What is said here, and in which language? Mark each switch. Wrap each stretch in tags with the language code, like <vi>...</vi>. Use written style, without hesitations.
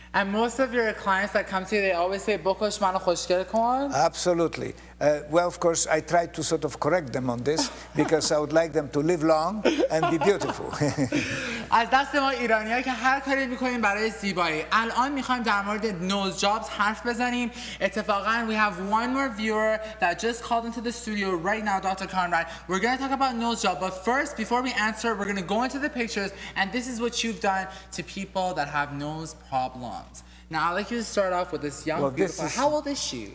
<en>And most of your clients that come to you, they always say, "Bokosh mano khoshgel kon." Absolutely. Well, of course, I try to sort of correct them on this because I would like them to live long and be beautiful.</en> <fa>از دست ما ایرانی‌ها که هر کاری می‌کنیم برای زیبایی. الان می‌خوایم در مورد nose jobs حرف بزنیم. اتفاقاً</fa> <en>we have one more viewer that just called into the studio right now, Dr. Conrad. We're going to talk about nose job, but first, before we answer, we're going to go into the pictures, and this is what you've done to people that have nose problems. Now, I'd like you to start off with this young beautiful. How old is she?</en>